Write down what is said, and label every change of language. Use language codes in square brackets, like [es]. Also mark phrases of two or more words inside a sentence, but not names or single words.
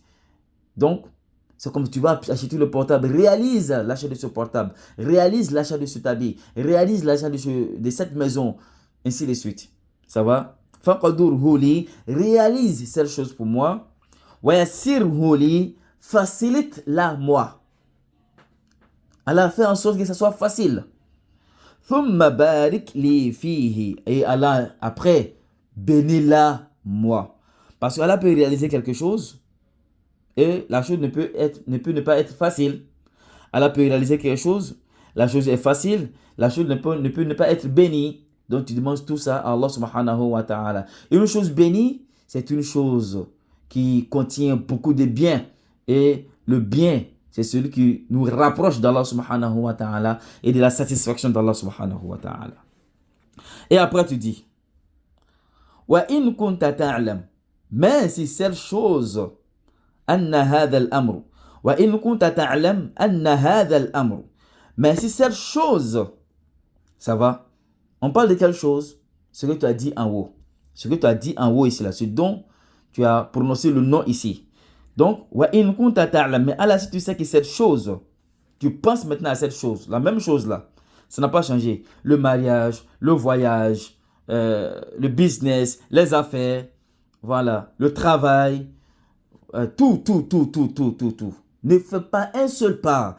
[fr] Donc, c'est comme tu vas acheter le portable, réalise l'achat de ce portable, réalise l'achat de ce habit, réalise l'achat de cette maison, ainsi de suite. Ça va? [ar] فاقدره لي, [fr] réalise cette chose pour moi. [ar] ويسره لي, [fr] facilite-la moi. Allah fait en sorte que ça soit facile. [ar] ثم بارك لي فيه, [fr] et Allah après bénis-la moi. Parce qu'Allah peut réaliser quelque chose et la chose ne peut ne pas être facile. Allah peut réaliser quelque chose, la chose est facile, la chose ne peut ne pas être bénie. Donc tu demandes tout ça à Allah [ar] سبحانه وتعالى. [fr] Une chose bénie, c'est une chose qui contient beaucoup de biens. Et le bien, c'est celui qui nous rapproche d'Allah [ar] سبحانه وتعالى [fr] et de la satisfaction d'Allah [ar] سبحانه وتعالى. [fr] Et après tu dis, [ar] وإن كنت تعلم, [fr] mais si cette chose, [ar] أن هذا الأمر، وإن كنت تعلم أن هذا الأمر, [fr] mais si cette chose, ça va? On parle de quelle chose? Ce que tu as dit en haut. Ce que tu as dit en haut ici, là, ce dont tu as prononcé le nom ici. Donc, [ar] وإن كنت تعلم, [fr] mais Allah, si tu sais que cette chose, tu penses maintenant à cette chose, la même chose là, ça n'a pas changé. Le mariage, le voyage, le business, les affaires, voilà, le travail, tout. Ne fais pas un seul pas.